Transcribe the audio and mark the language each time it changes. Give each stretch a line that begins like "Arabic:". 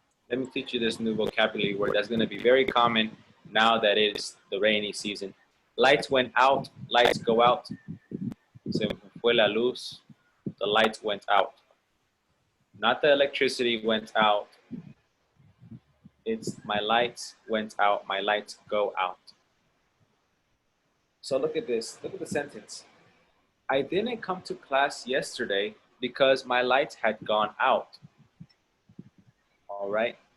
English: Let me teach you this new vocabulary word that's going to be very common now that it's the rainy season. Lights went out, lights go out.
Spanish: Se fue la luz,
English: the lights went out. Not the electricity went out. It's my lights went out, my lights go out. So look at this, look at the sentence. I didn't come to class yesterday because my lights had gone out. All right.